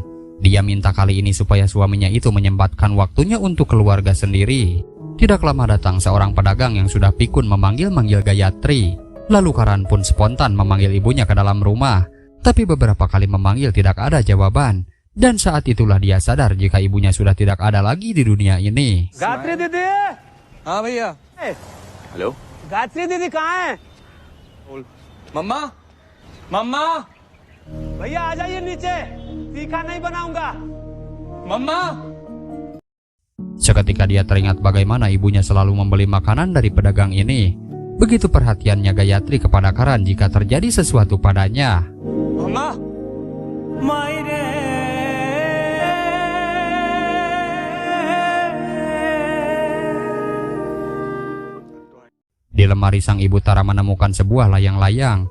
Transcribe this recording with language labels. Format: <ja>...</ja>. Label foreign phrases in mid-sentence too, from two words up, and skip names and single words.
<id>Dia minta kali ini supaya suaminya itu menyempatkan waktunya untuk keluarga sendiri. Tidak lama datang seorang pedagang yang sudah pikun memanggil-manggil Gayatri. Lalu Karan pun spontan memanggil ibunya ke dalam rumah. Tapi beberapa kali memanggil tidak ada jawaban. Dan saat itulah dia sadar jika ibunya sudah tidak ada lagi di dunia ini.</id> <hi>गायत्री दीदी हाँ भैया। हेलो गायत्री दीदी कहाँ है? मम्मा मम्मा भैया आ जाइए नीचे, तीखा नहीं बनाऊंगा। मम्मा।</hi> <id>Seketika dia teringat bagaimana ibunya selalu membeli makanan dari pedagang ini. Begitu perhatiannya Gayatri kepada Karan jika terjadi sesuatu padanya.</id> <hi>मम्मा।</hi> <id>Di lemari sang ibu Tara menemukan sebuah layang-layang.</id>